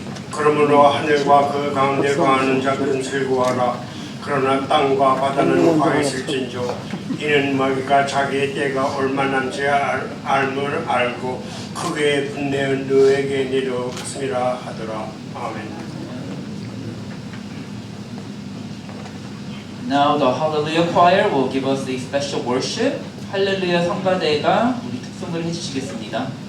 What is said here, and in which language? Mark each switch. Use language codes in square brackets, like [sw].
[ko] 그러므로 하늘과 그 가운데 거하는 자들은 슬고하라. 그러나 땅과 바다는 화했을진저 이는 마귀가 자기의 때가 얼마 남지 알을 알고 크게 분내어 너에게 내려갔음이라 하더라. 아멘. [en] Now the Hallelujah Choir will give us a special worship. [ko] 할렐루야 성가대가 우리 특송을 해주시겠습니다.